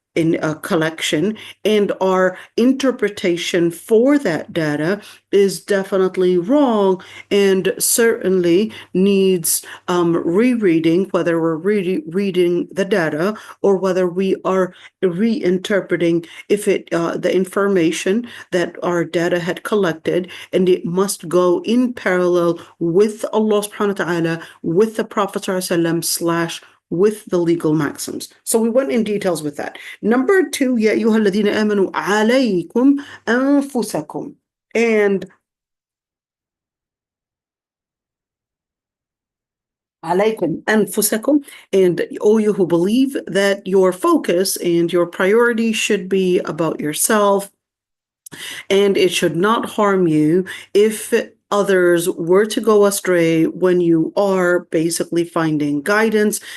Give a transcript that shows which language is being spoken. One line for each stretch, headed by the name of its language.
English: in a collection and our interpretation for that data is definitely wrong, and certainly needs rereading, whether we're reading the data or whether we are reinterpreting if it the information that our data had collected, and it must go in parallel with Allah subhanahu wa ta'ala, with the Prophet sallallahu alaihi wasallam / with the legal maxims. So we went in details with that. Number two,
Arabic: يَا أَيُّهَا الَّذِينَ آمَنُوا عَلَيْكُمْ أَنفُسَكُمْ.
English: And
Arabic: عَلَيْكُمْ أَنفُسَكُمْ,
English: and all you who believe, that your focus and your priority should be about yourself, and it should not harm you if others were to go astray when you are basically finding guidance.